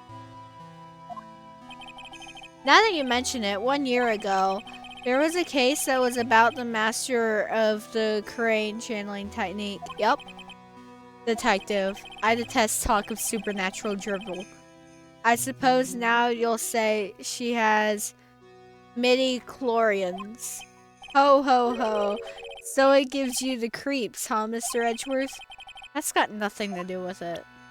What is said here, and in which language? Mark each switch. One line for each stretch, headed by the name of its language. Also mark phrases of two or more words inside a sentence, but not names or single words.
English: Now that you mention it, 1 year ago, there was a case that was about the master of the Karain channeling technique. Yup. Detective. I detest talk of supernatural drivel. I suppose now you'll say she has midi-chlorians. Ho ho ho. So it gives you the creeps, huh, Mr. Edgeworth? That's got nothing to do with it.